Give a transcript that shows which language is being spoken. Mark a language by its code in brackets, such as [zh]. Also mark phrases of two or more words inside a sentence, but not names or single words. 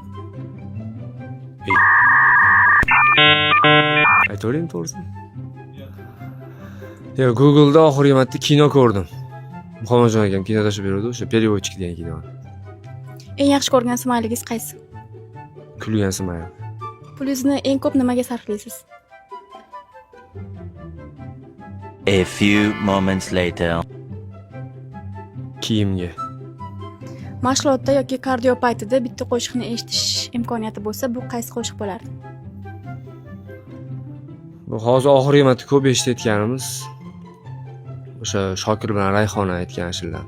[uz] Aytavering to'g'risini. Google'da oxirgi marta kino ko'rdim. Muhammadjon akam kino tashlab berdi, o'sha переводчик degan kino. Eng yaxshi ko'rgan smaylingiz qaysi? Kulgan smayl. Pulingizni eng ko'p nimaga sarflaysiz? [en] A few moments later. [uz] Kiyimga. Mashg'ulotda yoki kardio paytida bitta qo'shiqni eshitish imkoniyati bo'lsa, bu qaysi qo'shiq bo'lardi? Bu hozir oxirgi marta ko'p eshitayotganimiz o'sha Shokir bilan Rayhona aytgan ashulalar.